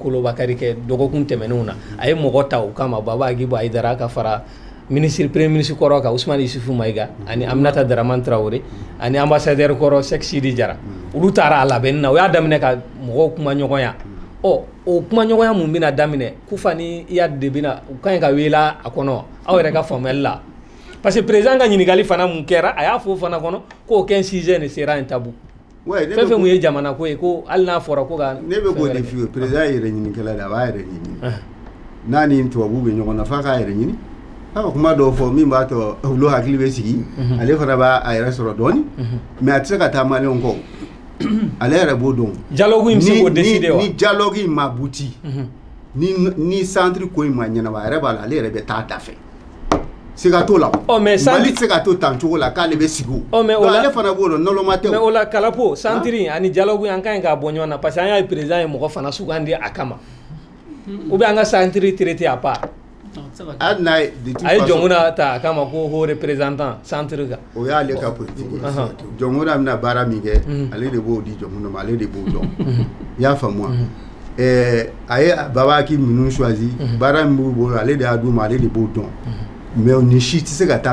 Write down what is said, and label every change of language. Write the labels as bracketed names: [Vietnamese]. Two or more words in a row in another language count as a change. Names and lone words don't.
[Bambara] Kolo Bakari kɛ dɔgɔkun tɛmɛnenw na a ye mɔgɔ ta o kama Baba Agibu Aidara ka fara [French] premier ministre [Bambara] kɔrɔ kan Ousmane Isufu Mayiga ani Aminata Dramane Traoré ani ambassadeur kɔrɔ Cheikh Sidi Jara olu taara a labɛnni na o y'a daminɛ ka mɔgɔw kuma ɲɔgɔnya o kuma ɲɔgɔnya mun bɛna daminɛ Kufa ni Iyad de bɛna u ka ɲi ka wela a kɔnɔ aw yɛrɛ ka faamuyali la [French] parce que [Bambara] président ka ɲininkali fana mun kɛra a y'a fɔ fana kɔnɔ ko [French] aucun sujet ne sera un tabou [Bambara] fɛn fɛn mun ye jamana ko ye ko hali n'a fɔra ko ka ne bɛ k'o de f'i ye président yɛrɛ ɲininkɛla de a b'a yɛrɛ ɲini n'a ni tubabu bɛ ɲɔgɔn na f'a k'a yɛrɛ ɲini a ka kuma dɔw fɔ min b'a to olu hakili bɛ sigi ale fana b'a yɛrɛ sɔrɔ dɔɔni mais a tɛ se ka taa maliyɛnw kɔ ale yɛrɛ b'o dɔn dialogue in bɛ se k'o décider wa ni dialogue in ma buti ni centre ko in ma ɲɛnabɔ a yɛrɛ b'a la ale yɛrɛ bɛ taa da fɛ siga t'o la Mali tɛ se ka to tan cogo la k'ale bɛ sigi o mais ale fana b'o dɔn nɔlɔma tɛ o mais o la Kalapo centre ani dialogue an ka ɲi k'a bɔ ɲɔgɔn na [French] parce que [Bambara] an y'a ye président ye mɔgɔ fana sugandi a kama [French] ou bien [Bambara] an ka [French] centre traité à part [Bambara] hali n'a ye a ye Jɔnkuda ta a kama ko [French] haut représentant centre [Bambara] kan o y'ale ka politique ye Jɔnkuda bɛna baara min kɛ ale de b'o di Jɔnkuda ma ale de b'o dɔn i y'a faamu wa a ye Baba Agibu minnu choisi baara min b'u bolo ale de y'a d'u ma ale de b'o dɔn mais ni si tɛ se ka taa